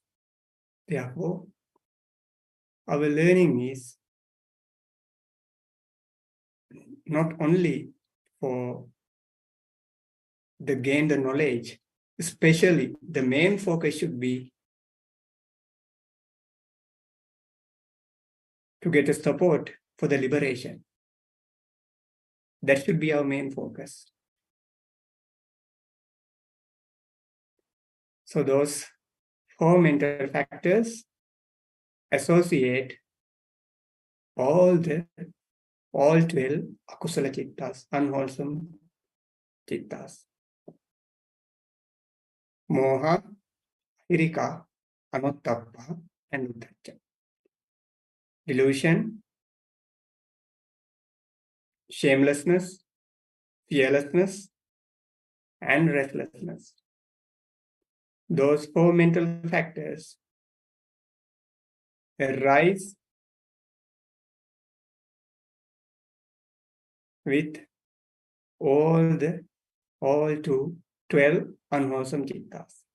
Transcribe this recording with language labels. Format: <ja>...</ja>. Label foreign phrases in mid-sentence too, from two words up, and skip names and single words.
<en>Therefore, our learning is not only for the gain the knowledge, especially the main focus should be to get a support for the liberation. That should be our main focus. So those 4 mental factors associate all 12</en> <pi>akusala cittas,</pi> <en>unwholesome cittas.</en> <pi>Moha, hirika, anuttappa, and uddhacca.</pi> <en>Delusion, shamelessness, fearlessness, and restlessness. Those 4 mental factors arise with all 12 unwholesome cittas.</en>